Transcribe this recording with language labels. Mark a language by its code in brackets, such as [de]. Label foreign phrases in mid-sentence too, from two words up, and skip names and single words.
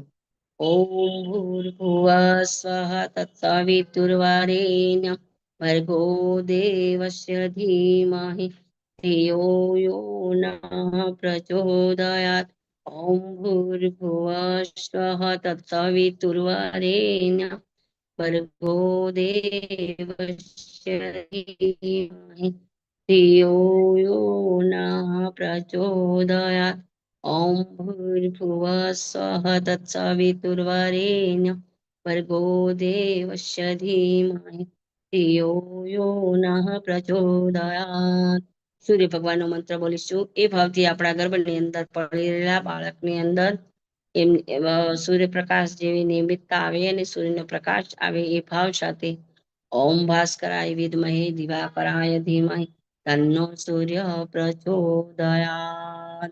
[sa] ઓમ ભૂર્ભુવઃ સ્વઃ તત્સવિતુર્વરેણ્યં ભર્ગો દેવસ્ય ધીમહિ ધિયો યો નઃ પ્રચોદયાત. ઓમ ભૂર્ભુવઃ સ્વઃ તત્સવિતુર્વરેણ્યં ભર્ગો દેવસ્ય ધીમહિ धियो यो नः प्रचोदयात् ॐ भूर्भुवः स्वः तत्सवितुर्वरेण्यं भर्गो देवस्य धीमहि धियो यो नः પ્રચોદયાત. [gu] સૂર્ય ભગવાનનો મંત્ર બોલીશું. એ ભાવથી આપણા ગર્ભની અંદર પડી રહેલા બાળકની અંદર સૂર્યપ્રકાશ જેવી નિયમિતતા આવે અને સૂર્યનો પ્રકાશ આવે એ ભાવ સાથે [sa] ઓમ ભાસ્કરાય વિદ્મહે દિવાકરાય ધીમહિ તન્નો સૂર્ય પ્રચોદયાત.